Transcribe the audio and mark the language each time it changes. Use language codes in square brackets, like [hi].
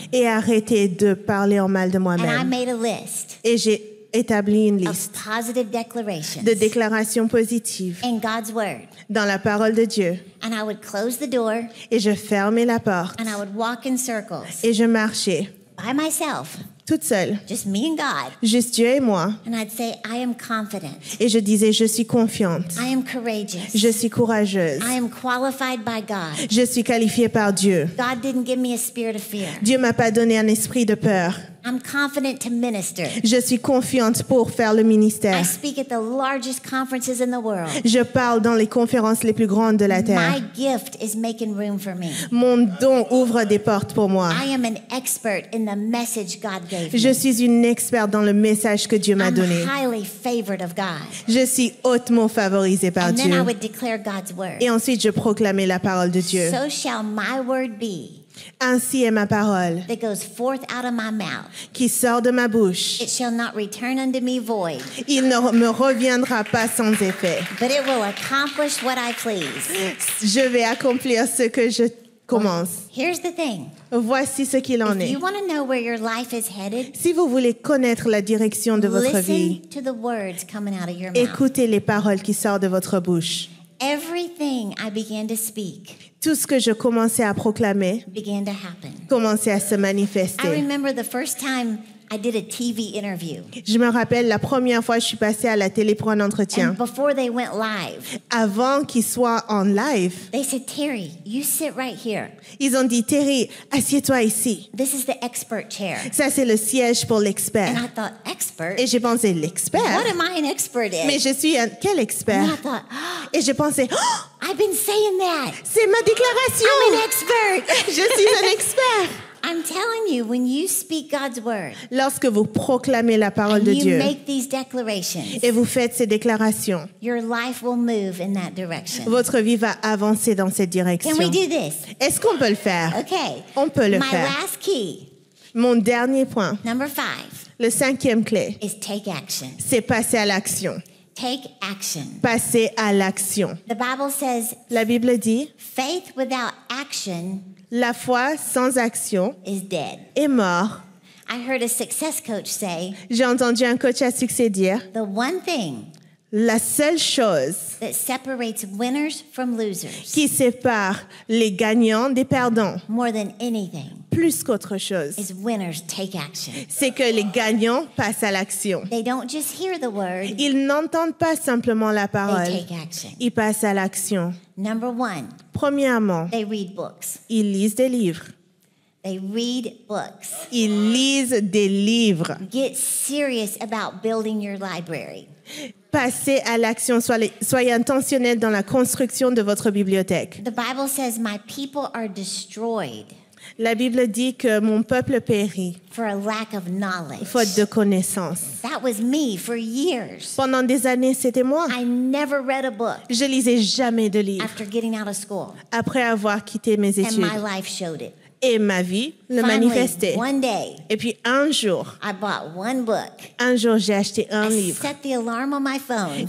[fr] et arrêter de parler en mal de [en] And I [fr] moi-même. [en] made a list [fr] Et j'ai établi une [en] of [fr] liste [en] positive declarations [fr] de déclarations positives [en] in God's word. [fr] dans la parole de Dieu. [en] And I would close the door [fr] Et je fermais la porte [en] and I would walk in circles [fr] et je marchais [en] by myself, [fr] toute seule, [en] just me and God. [fr] juste Dieu et moi. [en] And I'd say, I am confident. [fr] Et je disais, je suis confiante, [en] I am courageous. [fr] je suis courageuse, [en] I am qualified by God. [fr] je suis qualifiée par Dieu. [en] God didn't give me a spirit of fear. [fr] Dieu m'a pas donné un esprit de peur. [en] I'm confident to minister. [fr] Je suis confiante pour faire le ministère. [en] I speak at the largest conferences in the world. [fr] Je parle dans les conférences les plus grandes de la [en] My [fr] terre. [en] gift is making room for me. [fr] Mon don ouvre des portes pour moi. [en] I am an expert in the message God gave [fr] Je [en] me. [fr] suis une experte dans le message que Dieu m'a [en] I'm [fr] donné. [en] highly favored of God. [fr] Je suis hautement favorisée par [en] And then I [fr] Dieu. [en] would declare God's word. [fr] Et ensuite, je proclamais la parole de Dieu. [en] So shall my word be [fr] Ainsi est ma parole [en] that goes forth out of my mouth. [fr] qui sort de ma bouche. [en] It shall not return unto me void, [fr] Il ne me reviendra pas sans effet. [en] but it will accomplish what I please. [fr] Je vais accomplir ce que je commence. [en] Here's the thing. [fr] Voici ce qu'il en [en] If [fr] est. [en] you want to know where your life is headed, [fr] Si vous voulez connaître la direction de votre vie, [en] listen to the words coming out of your mouth. [fr] écoutez les paroles qui sortent de votre bouche. [en] Everything I began to speak [fr] Tout ce que je commençais à proclamer [en] began to happen. [fr] commençait à se [en] I [fr] manifester. [en] remember the first time I did a TV interview. [fr] Je me rappelle la première fois que je suis passée à la télé pour un entretien. [en] And before they went live, [fr] Avant qu'il soit en live, [en] they said, Terry, you sit right here. [fr] ils ont dit, Terry, assieds-toi ici. [en] This is the expert chair. [fr] Ça, c'est le siège pour l'expert. [en] And I thought, expert? [fr] Et j'ai pensé, l'expert? [en] What am I an expert in? [fr] Mais je suis quel [en] And I [fr] expert? [en] thought, [fr] Et je pensais, oh, [en] I've been saying that. [fr] c'est ma [en] I'm an [fr] déclaration. [en] expert. [fr] Je suis un expert. [en] I'm telling you, when you speak God's word [fr] Lorsque vous proclamez la parole [en] and [fr] de [en] you [fr] Dieu [en] make these declarations, [fr] et vous faites ces déclarations, [en] your life will move in that direction. [fr] votre vie va avancer dans cette direction. [en] Can we do this? [fr] Est-ce qu'on peut le faire? [en] Okay. [fr] On peut le [en] My [fr] faire. [en] last key, [fr] Mon dernier point, [en] number 5, [fr] le 5e clé, [en] is take action. [fr] c'est passer à l'action. [en] Take action. [fr] Passer à l'action. [en] The Bible says [fr] La Bible dit, [en] faith without action [fr] la foi sans action [en] is dead. [fr] est mort. [en] I heard a success coach say, [fr] J'ai entendu un coach à succès dire, [en] the one thing [fr] la seule chose [en] that separates winners from losers [fr] qui sépare les gagnants des perdants, [en] more than anything [fr] plus qu'autre chose, [en] is winners take action. [fr] c'est que les gagnants passent à l'action. [en] They don't just hear the word, [fr] Ils n'entendent pas simplement la parole, [en] they take action. [fr] ils passent à l'action. [en] Number 1, [fr] Premièrement, [en] they read books. [fr] ils lisent des livres. [en] They read books. [fr] Ils lisent des livres. [en] Get serious about building your library. [fr] Passez à l'action, soyez intentionnel dans la construction de votre bibliothèque. [en] The Bible says, my people are destroyed [fr] La Bible dit que mon peuple périt, [en] for a lack of knowledge. [fr] faute de connaissance. [en] That was me for years. [fr] Pendant des années, c'était moi. [en] I never read a book [fr] Je lisais jamais de livres [en] after getting out of school, [fr] après avoir quitté mes [en] and [fr] études. [en] my life showed it. [fr] Et ma vie le [en] Finally, [fr] manifestait. [en] one day, [fr] Et puis un jour, un jour, j'ai acheté un [en] I [fr] livre. [en] set the alarm on my phone